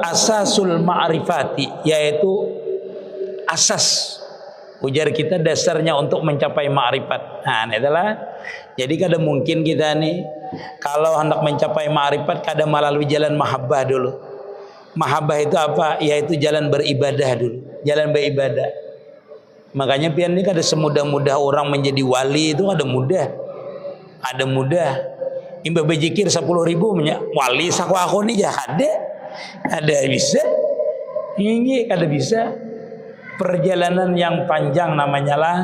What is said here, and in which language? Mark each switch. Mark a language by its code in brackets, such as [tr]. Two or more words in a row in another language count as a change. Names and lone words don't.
[ar] أساس المعرفة, [bjn] yaitu asas. Ujar kita dasarnya untuk mencapai ma'rifat. Ini adalah. Jadi kadang mungkin kita nih kalau hendak mencapai ma'rifat kadang melalui jalan mahabbah dulu. Mahabbah itu apa? Yaitu jalan beribadah dulu. Jalan beribadah. Makanya pian ini kada semudah-mudah orang menjadi wali itu ada mudah. Ada mudah. Imba bejikir 10.000 wali sakwa aku nih ya ada bisa ini kada bisa. Perjalanan yang panjang namanya lah.